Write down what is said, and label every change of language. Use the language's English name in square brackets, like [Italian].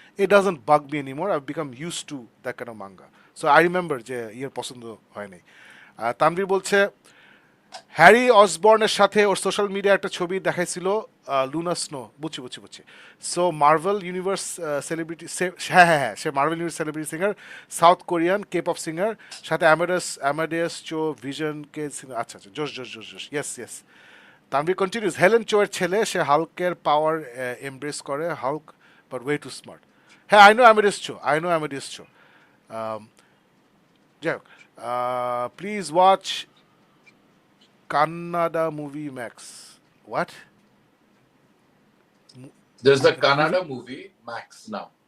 [English] It doesn't bug me anymore, I've become used to that kind of manga, so I remember [Bangla] যে পছন্দ হয় নাই। তানভীর বলছে, Harry অসবর্নের সাথে ওর সোশ্যাল মিডিয়া একটা ছবি দেখাইছিল, লুনা স্নো, বুঝছি। সো মার্ভেল ইউনিভার্স সেলিব্রিটি, হ্যাঁ, সে Marvel universe celebrity singer, south Korean K pop singer, সাথে অ্যামাডিয়াস চো ভিশন কে সিঙ্গার। আচ্ছা, জোশ, ইয়েস। তানভীর কন্টিনিউস, হেলেন চোয়ের ছেলে, সে হাল্কের পাওয়ার এমব্রেস করে, [English] Hulk but way too smart. হ্যাঁ, I know Amadeus Cho. [Bangla] যাই হোক, [English] Please watch Kannada movie Max. What? There's a Kannada movie, Max, now.